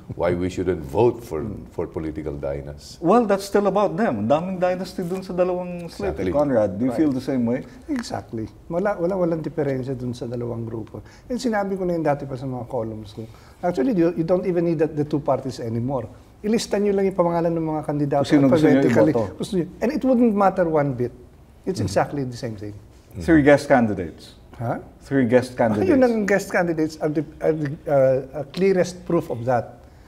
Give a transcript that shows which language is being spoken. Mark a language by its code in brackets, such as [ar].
[en] Why we shouldn't vote for political dynasties. Well, that's still about them. [tl] Daming dynasty dun sa dalawang slate. [en] Exactly. Conrad, do you feel the same way? [tl] Exactly. Walang diferensya dun sa dalawang grupo. And sinabi ko na yun dati pa sa mga columns ko. [en] Actually, you don't even need the two parties anymore. [tl] Ilista nyo lang yung pangalan ng mga kandidato [en] alphabetically. And it wouldn't matter one bit. It's exactly the same thing. Three guest candidates. Huh? Three guest candidates. [tl] Yun ang [en] guest candidates are the clearest proof of that.